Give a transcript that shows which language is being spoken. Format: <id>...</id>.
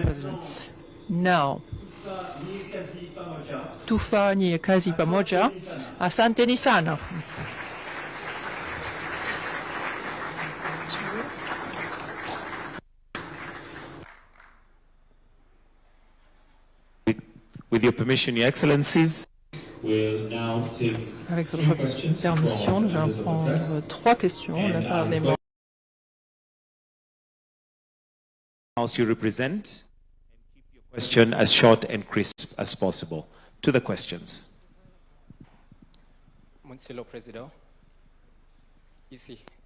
<sw>President. Now, tufa ni kazi pamoja. Asanteni sana.</sw> <en>With your permission, Your Excellencies, we'll now take</en> <fr>Avec votre permission, nous allons prendre 3 questions de la part des membres.</fr> <en>House you represent. Question as short and crisp as possible. To the questions.</en> <fr>Monsieur le Président, ici.</fr>